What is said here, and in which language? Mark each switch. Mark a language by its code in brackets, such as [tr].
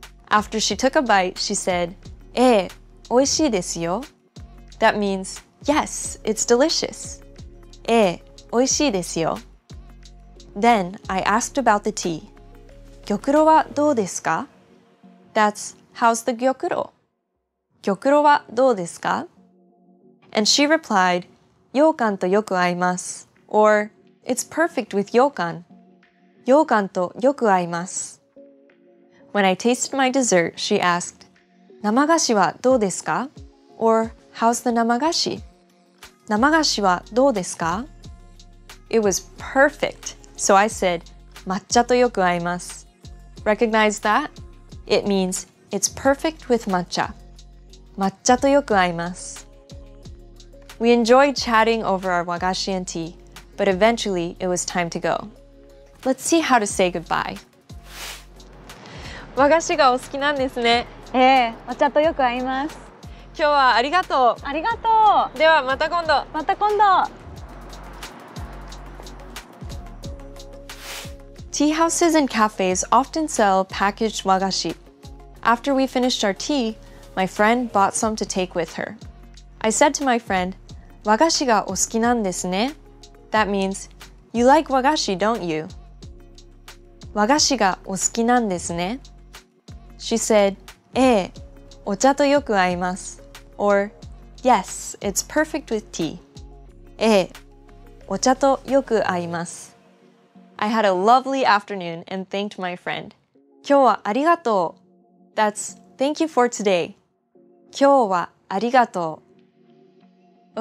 [en] After she took a bite, she said, [ja] 美味しいですよ. [en] That means, yes, it's delicious. [ja] 美味しいですよ. [en] Then I asked about the tea. [ja] 玉露はどうですか? [en] That's, how's the 玉露? [ja] 玉露はどうですか? [en] And she replied, [ja] 羊羹とよく合います. [en] Or, it's perfect with Yokan. [ja] 羊羹とよく合います. [en] When I tasted my dessert, she asked, [ja] 生菓子はどうですか? [en] Or, how's the 生菓子? [ja] 生菓子はどうですか? [en] It was perfect, so I said, [ja] 抹茶とよく合います. [en] Recognize that? It means, it's perfect with matcha. [ja] 抹茶とよく合います. [en] We enjoyed chatting over our wagashi and tea, but eventually it was time to go. Let's see how to say goodbye. [ja] 和菓子がお好きなんですね。お茶とよく合います。今日はありがとう。ありがとう。ではまた今度。また今度。 [en] Tea houses and cafes often sell packaged wagashi. After we finished our tea, my friend bought some to take with her. I said to my friend, [ja] 和菓子がお好きなんですね. [en] That means, you like wagashi, don't you? [ja] 和菓子がお好きなんですね. [en] She said, [ja] お茶とよく合います. [en] Or, yes, it's perfect with tea. [ja] お茶とよく合います. [en] I had a lovely afternoon and thanked my friend. [ja] 今日はありがとう. [en] That's, Thank you for today. [ja] 今日はありがとう.